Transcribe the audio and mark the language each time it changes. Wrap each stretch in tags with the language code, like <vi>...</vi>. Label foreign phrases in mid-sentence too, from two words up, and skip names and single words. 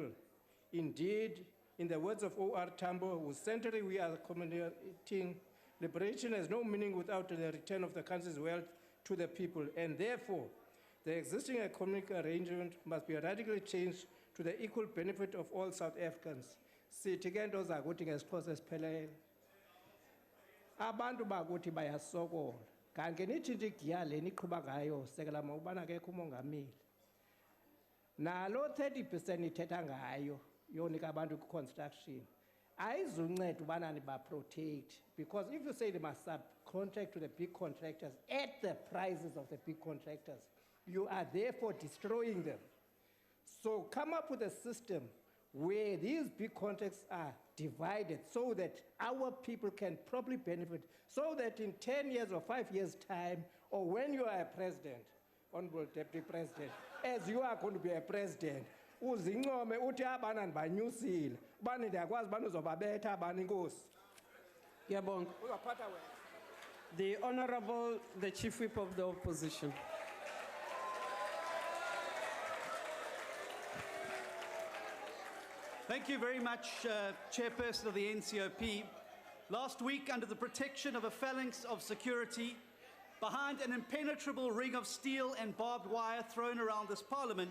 <en>Indeed, in the words of O.R. Tambo, whose century we are commemorating, liberation has no meaning without the return of the country's wealth to the people, and therefore, the existing economic arrangement must be radically changed to the equal benefit of all South Africans.</en> <xh>Sithi ke nto zakuthi ngesiXhosa esiphelele. Abantu bakuthi bayasokola. Kanti nitshintshe igiya le niqhuba ngayo sekela mawubana akekho umongameli. Nalo 30% ithetha ngayo yonika abantu construction. Ayizunceda ubana niba-protect,</xh> <en>because if you say they must subcontract to the big contractors at the prices of the big contractors, you are therefore destroying them. So come up with a system where these big contracts are divided so that our people can properly benefit, so that in 10 years or 5 years' time, or when you are a president, Honorable Deputy President, as you are going to be a president,</en> <xh>uzincome uthi abana ndibanyusile ubani ndiyakwazi ubani uzobabetha abani inkosi.</xh> <zu>Ngiyabonga.</zu> <xh>Uzaphatha wena.</xh> <en>The Honorable, the Chief Whip of the Opposition. Thank you very much, Chairperson of the NCOP. Last week, under the protection of a phalanx of security, behind an impenetrable ring of steel and barbed wire thrown around this parliament,</en>